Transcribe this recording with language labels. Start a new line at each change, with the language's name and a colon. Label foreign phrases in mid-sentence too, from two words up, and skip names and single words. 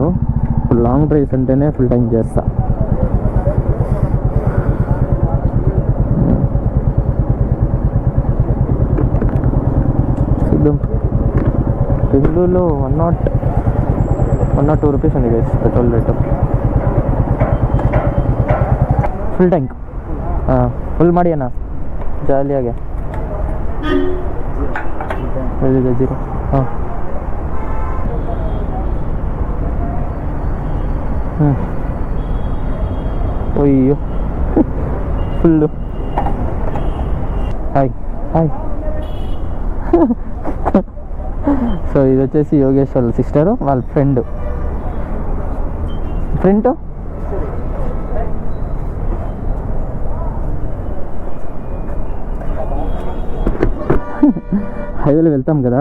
Telugu: ఇప్పుడు
English: long drives
Telugu: అంటేనే
English: full tank
Telugu: చేస్తా. చూద్దాం. బెంగళూరులో 102 rupees ఉంది గైస్ పెట్రోల్ రేటు.
English: full tank full
Kannada: ಮಾಡಿ ಅಣ್ಣ, ಜಾಲಿಯಾಗೆ ಜೀರೋ. ಹಾಂ ಅಯ್ಯೋ ಫುಲ್ಲು.
Telugu: హాయ్ హాయ్. సో ఇది వచ్చేసి యోగేష్ వాళ్ళ సిస్టరు, వాళ్ళ ఫ్రెండ్. హైవేలో వెళ్తాం కదా.